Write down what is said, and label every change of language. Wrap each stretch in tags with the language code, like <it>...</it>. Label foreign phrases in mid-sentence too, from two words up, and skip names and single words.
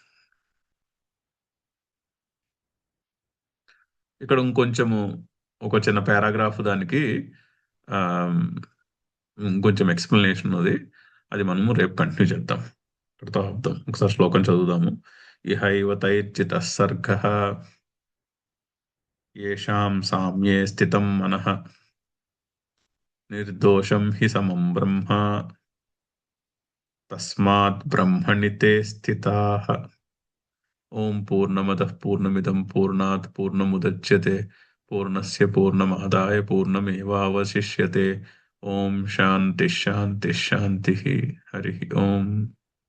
<te>ఇక్కడ ఇంకొంచెము ఒక చిన్న పారాగ్రాఫ్ దానికి ఇంకొంచెం ఎక్స్ప్లెనేషన్ ఉన్నది. అది మనము రేపు కంటిన్యూ చేద్దాం. ఇక్కడితో ఆపుదాం. ఒకసారి శ్లోకం చదువుదాము.</te> <sa>ఇహైవ తైర్చితః సర్గః యేషాం సామ్యే స్థితం మనః నిర్దోషం హి సమం బ్రహ్మ తస్మాత్ బ్రహ్మణి తే స్థితాః. ఓం పూర్ణమదః పూర్ణమిదం పూర్ణాత్ పూర్ణముదచ్యతే పూర్ణస్య పూర్ణమాదాయ పూర్ణమేవావశిష్యతే. ఓం శాంతి శాంతి శాంతి. హరి ఓం.</sa>